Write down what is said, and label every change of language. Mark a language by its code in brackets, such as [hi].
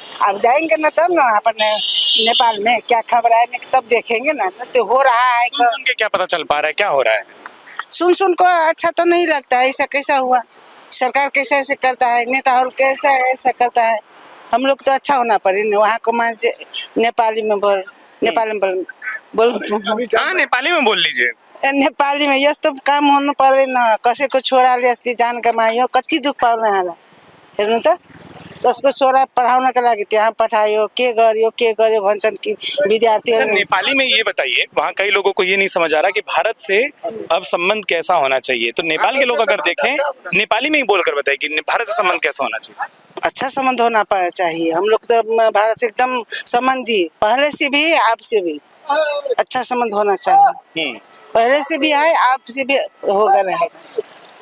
[hi] अब जाएंगे ना तब ना वहाँ पर नेपाल में क्या खबर है तब देखेंगे ना, तो हो रहा है। सुन के क्या पता चल पा रहा है क्या हो रहा है? सुन को अच्छा तो नहीं लगता है, ऐसा कैसा हुआ, सरकार कैसे ऐसे करता है, नेता और कैसा ऐसा करता है। हम लोग तो अच्छा होना पड़े वहाँ को, नेपाली में बोल नेपाली में बोल लीजिए। [ne] नेपाली में यस्तो काम होनु पर्दैन, कसैको छोराले अस्ति जान कमायो, कति दुख पाउन होला हेर्नु त, त्यसको छोरा पढाउनका लागि त्यहाँ पठायो, के गर्यो भन्छन् कि विद्यार्थीहरू। [hi] नेपाली में ये बताइए, वहाँ कई लोगों को ये नहीं समझ आ रहा कि भारत से अब संबंध कैसा होना चाहिए, तो नेपाल के लोग अगर देखें नेपाली में ही बोलकर बताइए कि भारत से संबंध कैसा होना चाहिए। अच्छा संबंध होना चाहिए, हम लोग तो भारत से एकदम संबंधी, पहले से भी आप से भी अच्छा संबंध होना चाहिए, पहले से भी है आप से भी होगा रहेगा।